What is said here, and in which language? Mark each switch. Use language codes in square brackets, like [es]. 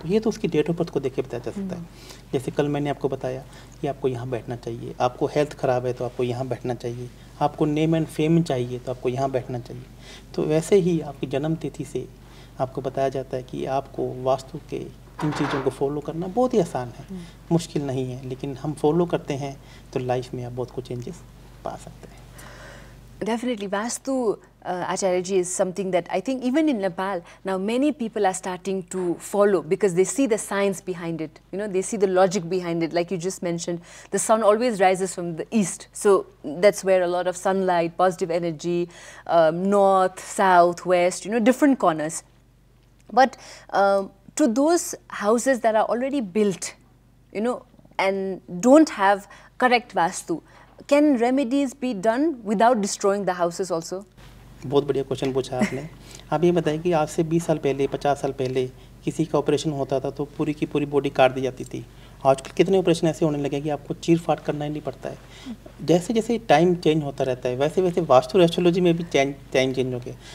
[hi] तो ये तो उसकी डेट ऑफ बर्थ को देख के बताया जा सकता है। जैसे कल मैंने आपको बताया कि आपको यहाँ बैठना चाहिए, आपको हेल्थ ख़राब है तो आपको यहाँ बैठना चाहिए, आपको नेम एंड फेम चाहिए तो आपको यहाँ बैठना चाहिए। तो वैसे ही आपकी जन्म तिथि से आपको बताया जाता है कि आपको वास्तु के इन चीज़ों को फॉलो करना बहुत ही आसान है, मुश्किल नहीं है, लेकिन हम फॉलो करते हैं तो लाइफ में आप बहुत कुछ चेंजेस पा सकते हैं। [en] Definitely, Vastu, Acharya ji, is something that I think even in Nepal now many people are starting to follow because they see the science behind it. You know, they see the logic behind it. Like you just mentioned, the sun always rises from the east, so that's where a lot of sunlight, positive energy, north, south, west, you know, different corners. But to those houses that are already built, you know, and don't have correct Vastu, can remedies be done without destroying the houses also? [hi] बहुत बढ़िया question पूछा आपने। आप ये बताइए कि आज से 20 साल पहले, 50 साल पहले किसी का ऑपरेशन होता था तो पूरी की पूरी बॉडी काट दी जाती थी। आजकल कितने ऑपरेशन ऐसे होने लगे कि आपको चीर फाड़ करना ही नहीं पड़ता है। जैसे जैसे टाइम चेंज होता रहता है वैसे वैसे वास्तु एस्ट्रोलॉजी में भी टाइम चेंज हो गया।